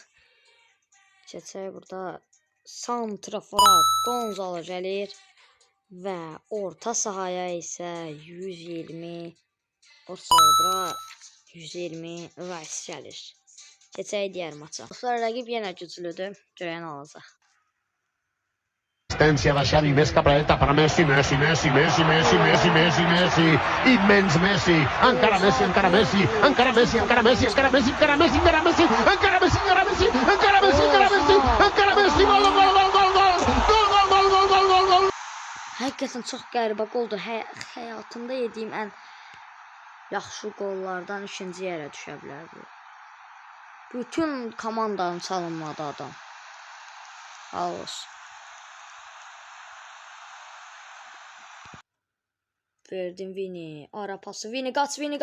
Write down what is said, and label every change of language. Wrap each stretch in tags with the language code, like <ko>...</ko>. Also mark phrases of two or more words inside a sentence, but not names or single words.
<az>Keçək burada santrafora Gonzalo gəlir və orta sahaya isə 120 bura 120 Rice gəlir. Keçək digər maça. Dostlar, rəqib yenə güclüdür. Görən alacaq.</az> <ca>Asistencia de Xavi, més cap a la dreta per a Messi, immens Messi, encara Messi, gol.</ca> <az>Həqiqətən çox qəribə qoldur. Həyatımda yediyim ən yaxşı qollardan ikinci yerə düşə bilər bu. Bütün komandanın çalınmadı adam. Olsun. Verdim Vini. Ara pası. Vini kaç.</az>